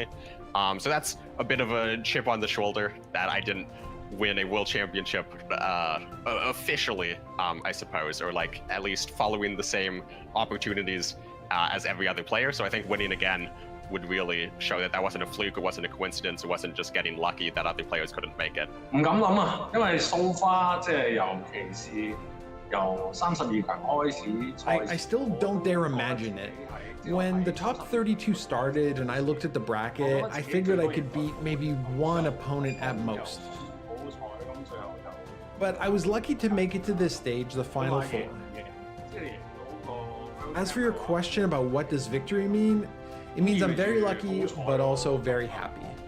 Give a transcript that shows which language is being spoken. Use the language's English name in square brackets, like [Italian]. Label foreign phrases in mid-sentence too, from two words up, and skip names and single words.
[English] So that's a bit of a chip on the shoulder that I didn't win a World Championship officially, I suppose, or like at least following the same opportunities as every other player. So I think winning again would really show that that wasn't a fluke, it wasn't a coincidence, it wasn't just getting lucky that other players couldn't make it. [Cantonese] 唔敢諗啊，因為 [English] so far [Cantonese] 即係尤其是由32強開始。 [English] I still don't dare imagine it. When the top 32 started and I looked at the bracket, I figured I could beat maybe one opponent at most. But I was lucky to make it to this stage, the final 4. As for your question about what does victory mean, it means I'm very lucky, but also very happy.